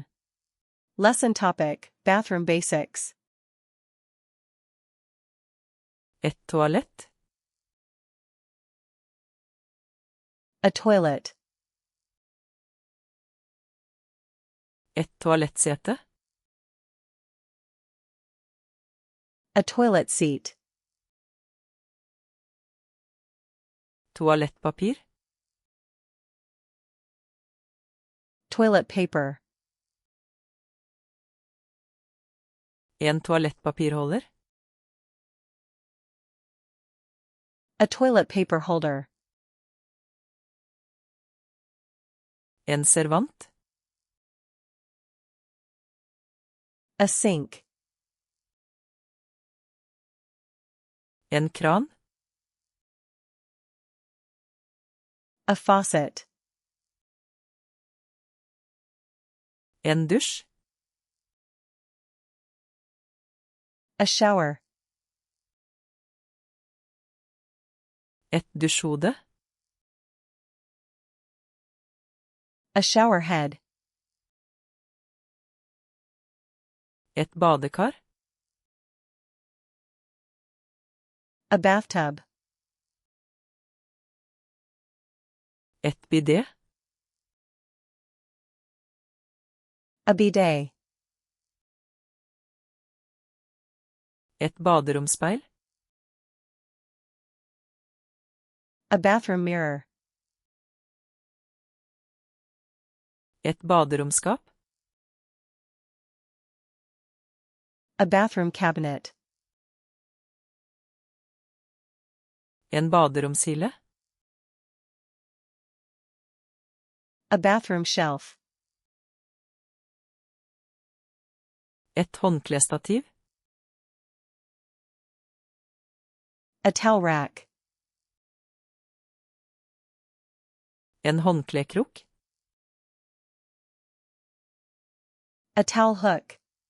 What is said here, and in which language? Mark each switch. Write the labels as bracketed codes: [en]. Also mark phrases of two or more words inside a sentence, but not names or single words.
[en] Lesson topic, Bathroom Basics. [no] Et toalett. [en] A toilet. [no] Et toalettsete. [en] A toilet seat. [no] Toalettpapir. [en] Toilet paper. [no] En toalettpapirholder. [en] A toilet paper holder. [no] En servant. [en] A sink. [no] En kran. [en] A faucet. [no] En dusj. [en] A shower. [no] Et dusjhode. [en] A shower head. [no] Et badekar. [en] A bathtub. [no] Et bidé. [en] A bidet. [no] Et baderomsspeil. [en] A bathroom mirror. [no] Et baderomsskap. [en] A bathroom cabinet. [no] En baderomshylle. [en] A bathroom shelf. [no] Et håndklestativ. [en] A towel rack. [no] En håndklekrok. [en] A towel hook.